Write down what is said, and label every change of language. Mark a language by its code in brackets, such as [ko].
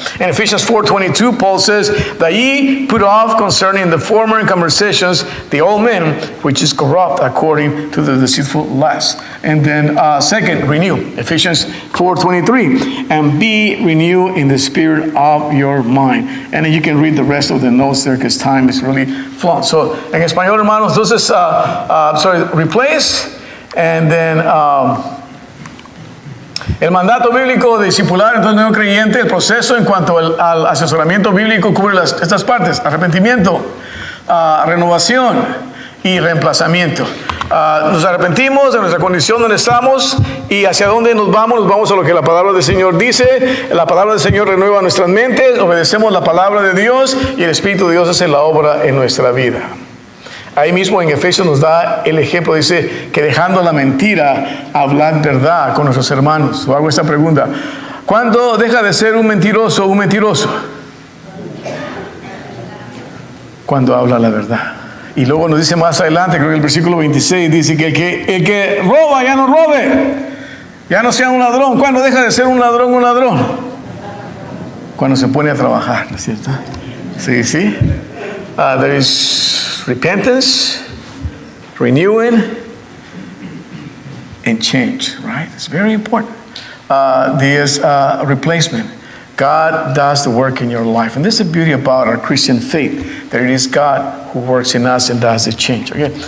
[en] In Ephesians 4:22, Paul says, that ye put off concerning the former conversations the old man, which is corrupt according to the deceitful lust. And then second, renew. Ephesians 4:23, and be renewed in the spirit of your mind. And then you can read the rest of the notes there because time is really flowing. [es] So, en español, hermanos, entonces, [en] replace, and then [es] el mandato bíblico de discipular entonces nuevo creyente, el proceso en cuanto al asesoramiento bíblico cubre estas partes: arrepentimiento, renovación y reemplazamiento. Nos arrepentimos de nuestra condición donde estamos y hacia dónde nos vamos a lo que la palabra del Señor dice. La palabra del Señor renueva nuestras mentes, obedecemos la palabra de Dios y el Espíritu de Dios hace la obra en nuestra vida. Ahí mismo en Efesios nos da el ejemplo, dice que dejando la mentira, hablad verdad con nuestros hermanos. O hago esta pregunta: ¿cuándo deja de ser un mentiroso un mentiroso? Cuando habla la verdad. Y luego nos dice más adelante, creo que el versículo 26 dice que el que roba ya no robe, ya no sea un ladrón. ¿Cuándo deja de ser un ladrón un ladrón? Cuando se pone a trabajar, ¿no es cierto? Sí. [en] There is repentance, renewing, and change, right? It's very important. There's replacement. God does the work in your life. And this is the beauty about our Christian faith, that it is God who works in us and does the change. Okay?